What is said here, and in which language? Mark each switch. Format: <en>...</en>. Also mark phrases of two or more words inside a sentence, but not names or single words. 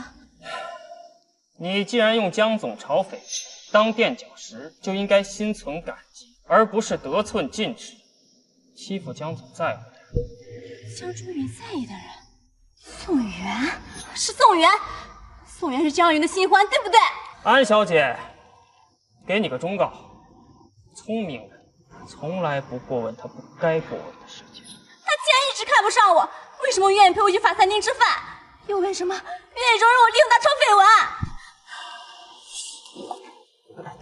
<zh>你既然用江總嘲匪當墊腳石，就應該心存感激，而不是得寸進尺，欺負江總在乎的人。江周云在意的人。宋元是宋元，宋元是江云的新歡，對不對？安小姐，給你個忠告：聰明人從來不過問他不該過問的事情。他既然一直看不上我，為什麼願意陪我去法餐廳吃飯？又為什麼願意容忍我利用他傳緋聞？</zh>